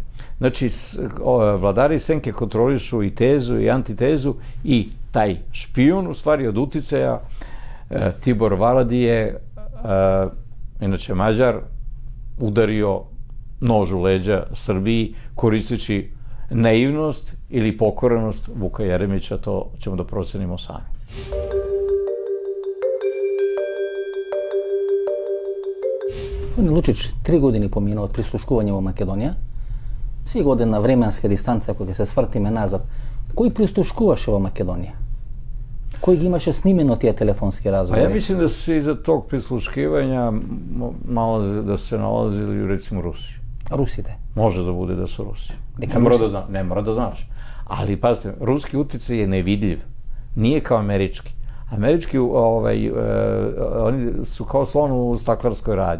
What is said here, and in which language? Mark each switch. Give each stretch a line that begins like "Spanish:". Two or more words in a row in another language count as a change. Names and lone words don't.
Serbian: Znači, vladari senke kontrolišu i tezu i antitezu i taj špijun, u stvari od uticaja, Tibor Varadi je, inače Mađar, udario nož u leđa Srbiji koristeći naivnost ili pokorenost Vuka Jeremića, to ćemo da procenimo sami.
Macedonian: Gospodin Lučić, 3 години помина од прислушкување во Македонија. Си година временска дистанца, ако ќе се свртиме назад, кој прислушкуваше во Македонија? Кој ги имаше снимено тие телефонски разговори?
Serbian: Ja mislim da se iza tog prisluškivanja da se nalazili recimo Rusi.
Macedonian: Русите.
Serbian: Može da bude da su Rusi. Ne mora da znači. Ali pazite, ruski uticaj je nevidljiv. Nije kao američki. Američki, oni su kao slon u staklarskoj radnji.